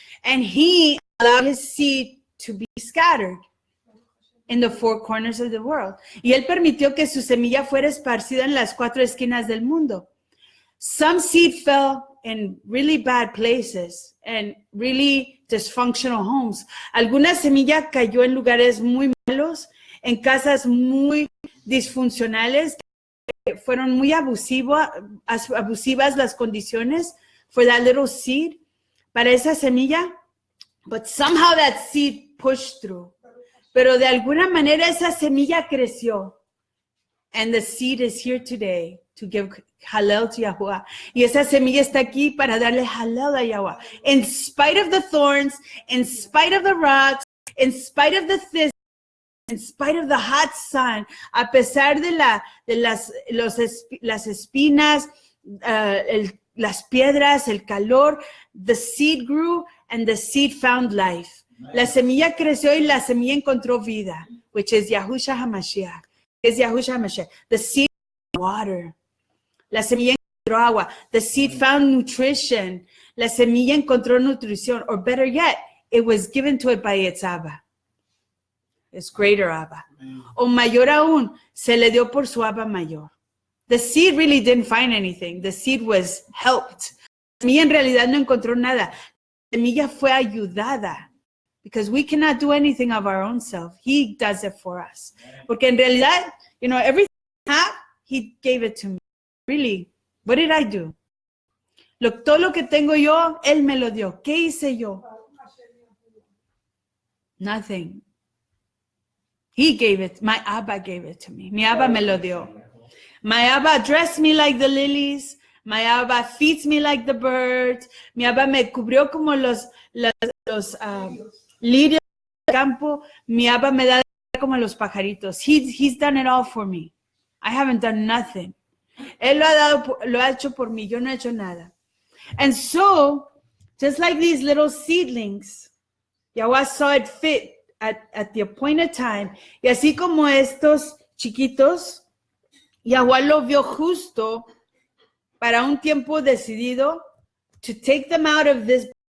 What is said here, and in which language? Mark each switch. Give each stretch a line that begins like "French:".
English: And he allowed his seed to be scattered in the four corners of the world.
Spanish: Y él permitió que su semilla fuera esparcida en las cuatro esquinas del mundo.
English: Some seed fell in really bad places and really dysfunctional homes.
Spanish: Alguna semilla cayó en lugares muy malos, en casas muy disfuncionales, que fueron muy abusivas las condiciones
English: for that little seed,
Spanish: para esa semilla.
English: But somehow that seed pushed through.
Spanish: Pero de alguna manera esa semilla creció.
English: And the seed is here today to give Hallel to Yahuwah.
Spanish: Y esa semilla está aquí para darle Hallel a Yahuwah.
English: In spite of the thorns, in spite of the rocks, in spite of the thistles, in spite of the hot sun,
Spanish: a pesar de las espinas, las piedras, el calor,
English: the seed grew and the seed found life.
Spanish: La semilla creció y la semilla encontró vida,
English: which is Yahusha HaMashiach.
Spanish: Es Yahusha HaMashiach.
English: The seed found water.
Spanish: La semilla encontró agua.
English: The seed found nutrition.
Spanish: La semilla encontró nutrición.
English: Or better yet, it was given to it by its Abba. Its greater Abba.
Spanish: O mayor aún, se le dio por su Abba mayor.
English: The seed really didn't find anything. The seed was helped.
Spanish: La semilla en realidad no encontró nada. La semilla fue ayudada.
English: Because we cannot do anything of our own self. He does it for us.
Spanish: Porque en realidad,
English: everything I have, he gave it to me. Really, what did I do?
Spanish: Todo lo que tengo yo, él me lo dio. ¿Qué hice yo?
English: Nothing. He gave it. My Abba gave it to me.
Spanish: Mi Abba me lo dio.
English: My Abba dressed me like the lilies. My Abba feeds me like the birds.
Spanish: Mi Abba me cubrió como los lirios del campo. Mi Abba me da como los pajaritos.
English: He's done it all for me. I haven't done nothing.
Spanish: Él lo ha hecho por mí. Yo no he hecho nada.
English: And so, just like these little seedlings, Yahweh saw it fit at the appointed time.
Spanish: Y así como estos chiquitos, Yahweh lo vio justo para un tiempo decidido
English: to take them out of this,